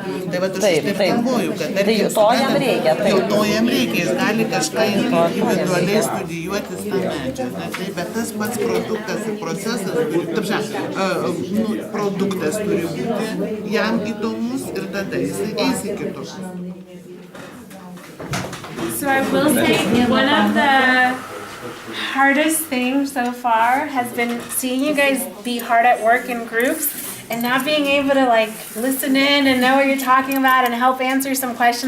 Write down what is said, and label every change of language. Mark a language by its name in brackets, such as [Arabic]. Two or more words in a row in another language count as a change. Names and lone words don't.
[Lithuanian] Tai va, aš taip galvoju, kad to jam reikia. To jam reikia, jis gali kažką individualiai studijuotis tą medžiagą. Bet tas pats produktas ir procesas, produktas turi būti jam įdomus ir tada jis eis į kitus. [English] So I will say one of the hardest things so far has been seeing you guys be hard at work in groups and not being able to like listen in and know what you're talking about and help answer some questions.